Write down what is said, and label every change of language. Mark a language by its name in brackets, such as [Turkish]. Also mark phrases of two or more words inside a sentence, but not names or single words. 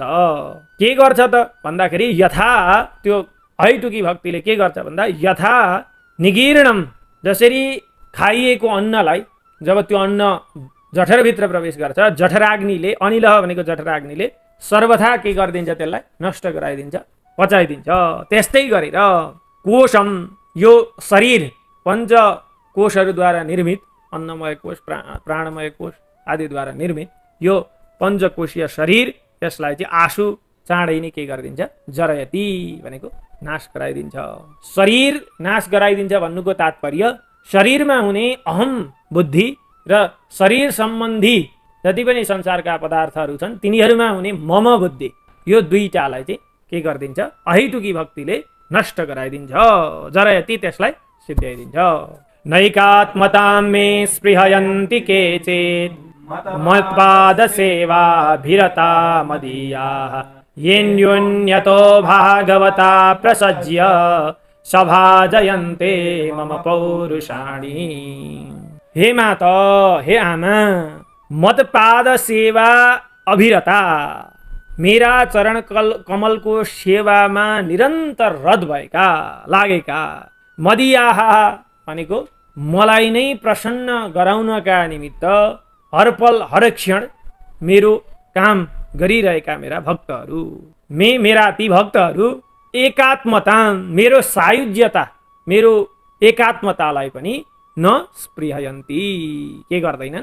[Nepali] के गर्छ त भन्दाखेरि यथा त्यो अहैतुकी भक्तिले के गर्छ भन्दा [Sanskrit] यथा निगीर्णम, [Nepali] जसरी खाइएको अन्नलाई जब त्यो अन्न जठरभित्र प्रवेश गर्छ, जठराग्निले, अनिलह भनेको जठराग्निले सर्वथा के गरिदिन्छ? त्यसलाई नष्ट गराइदिन्छ, पचाइदिन्छ। त्यस्तै गरेर कोशम, यो शरीर पञ्च कोशहरूद्वारा निर्मित, अन्नमय कोश, प्राणमय कोश आदिद्वारा निर्मित यो पञ्चकोशीय शरीर, यसलाई चाहिँ आशु चाँडै नै के गरिदिन्छ? जरयती भनेको नाश गराइदिन्छ। शरीर नाश गराइदिन्छ भन्नुको तात्पर्य शरीरमा हुने अहम बुद्धि र शरीर सम्बन्धी जति पनि संसारका पदार्थहरू छन् तिनीहरूमा हुने मम बुद्धि, यो दुईटालाई चाहिँ के गरिदिन्छ? अहैतुकी भक्तिले नष्ट गराइदिन्छ, जरयती त्यसलाई सिद्ध्याइदिन्छ। [Sanskrit] नैकात्मतां मे स्पृहयन्ति केचित् मत्पाद सेवा भिरता मदीयाः येन्योन्यतो भागवता प्रसज्य सभाजयन्ते मम पौरुषाणि। [Nepali] हे माता, हे आमा, [Sanskrit] मतपाद सेवा अभिरता, [Nepali] मेरा चरण कमलको सेवामा निरन्तर रत भएका, लागेका, मदीयाः भनेको मलाई नै प्रसन्न गराउनका निमित्त हरपल हरक्षण मेरो काम गरिरहेका मेरा भक्तहरू, मेरा ती भक्तहरू एकात्मता, मेरो सायुज्यता, मेरो एकात्मतालाई पनि [Sanskrit] न स्पृहयन्ति, [Nepali] के गर्दैनन्?